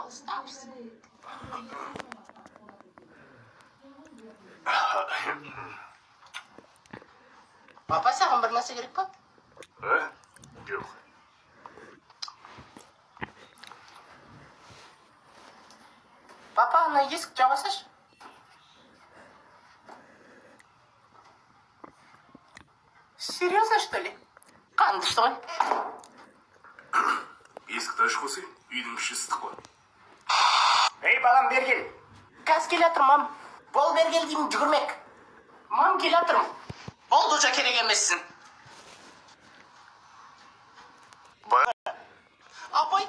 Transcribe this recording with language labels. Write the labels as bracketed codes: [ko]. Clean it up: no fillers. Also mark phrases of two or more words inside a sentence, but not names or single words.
[kk] Папа, саған бір нәрсе керек па? Жоқ. Папа, ана есік жаба салшы. [ru] Серьезно, что ли? [kk] Қанды что ғой? Есікті ашып қойсай, үйдің іші ыстық қой. Ей, балам, бер кел. Қазір келе жатырмын, мам. Бол, бер кел деймін, жүгірмек. Мам, келе жатырмын. Болды, уже керек емессің. Апай,